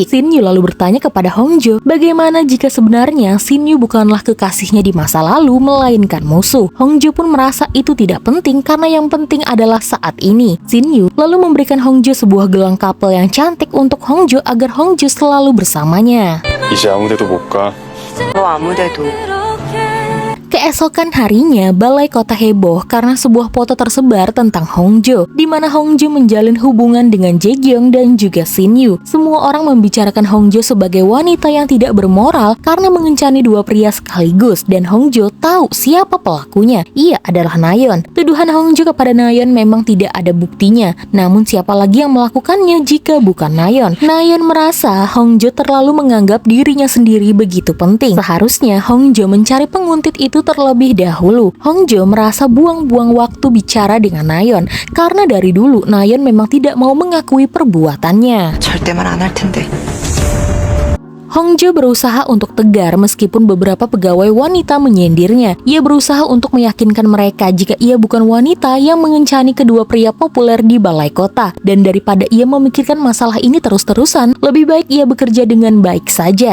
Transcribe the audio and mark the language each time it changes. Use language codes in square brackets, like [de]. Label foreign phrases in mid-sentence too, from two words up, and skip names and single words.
[id] Shin-yu lalu bertanya kepada Hongjo, bagaimana jika sebenarnya Shin-yu bukanlah kekasihnya di masa lalu, melainkan musuh. Hongjo pun merasa itu tidak penting karena yang penting adalah saat ini. Shin-yu lalu memberikan Hongjo sebuah gelang kapel yang cantik untuk Hongjo agar Hongjo selalu bersamanya. [ko] 이제 아무데도 못 가. 너 아무데도. [id] Keesokan harinya, balai kota heboh karena sebuah foto tersebar tentang Hongjo, di mana Hongjo menjalin hubungan dengan Jae-gyong dan juga Shin-yu. Semua orang membicarakan Hongjo sebagai wanita yang tidak bermoral karena mengencani dua pria sekaligus, dan Hongjo tahu siapa pelakunya. Ia adalah Nayeon. Tuduhan Hongjo kepada Nayeon memang tidak ada buktinya, namun siapa lagi yang melakukannya jika bukan Nayeon? Nayeon merasa Hongjo terlalu menganggap dirinya sendiri begitu penting. Seharusnya Hongjo mencari penguntit itu terlebih dahulu. Hongjo merasa buang-buang waktu bicara dengan Nayeon karena dari dulu Nayeon memang tidak mau mengakui perbuatannya. [ko] 절대 말 안 할 텐데. [id] Hongjo berusaha untuk tegar meskipun beberapa pegawai wanita menyindirnya. Ia berusaha untuk meyakinkan mereka jika ia bukan wanita yang mengencani kedua pria populer di balai kota. Dan daripada ia memikirkan masalah ini terus-terusan, lebih baik ia bekerja dengan baik saja.